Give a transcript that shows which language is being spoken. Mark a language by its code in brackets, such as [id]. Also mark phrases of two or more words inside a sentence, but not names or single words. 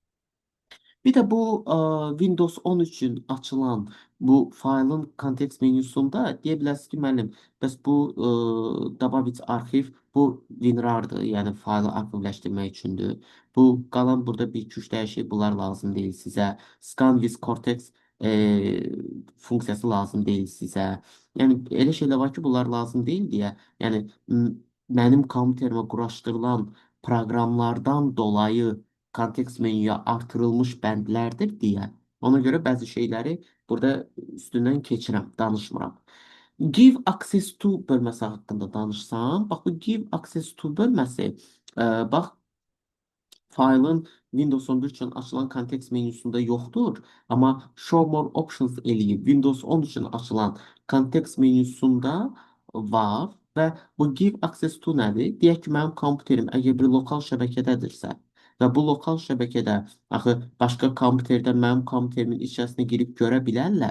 [az] Bir də bu Windows 10 üçün açılan bu faylın kontekst menyusunda deyə bilərsiniz ki, müəllim, bəs bu Dabavit arxiv bu WinRAR-dır, yəni faylı arxivləşdirmək üçündür. Bu qalan burada bir 2-3 dəyişik bunlar lazım deyil sizə. [en] Scan with Cortex [az] funksiyası lazım deyil sizə. Yəni elə şeylər var ki, bunlar lazım deyil deyə. Yəni mənim kompüterimə quraşdırılan proqramlardan dolayı kontekst menyuya artırılmış bəndlərdir deyə. Ona görə bəzi şeyləri burada üstündən keçirəm, danışmıram. [en] Give access to [az] bölməsi haqqında danışsam, bax bu [en] give access to [az] bölməsi, bax faylın Windows 11 üçün açılan kontekst menyusunda yoxdur, amma [en] Show More Options [az] eləyib Windows 10 üçün açılan kontekst menyusunda var və bu [en] Give Access to [az] nədir? Deyək ki, mənim kompüterim əgər bir lokal şəbəkədədirsə və bu lokal şəbəkədə axı başqa kompüterdən mənim kompüterimin içərisinə girib görə bilərlər.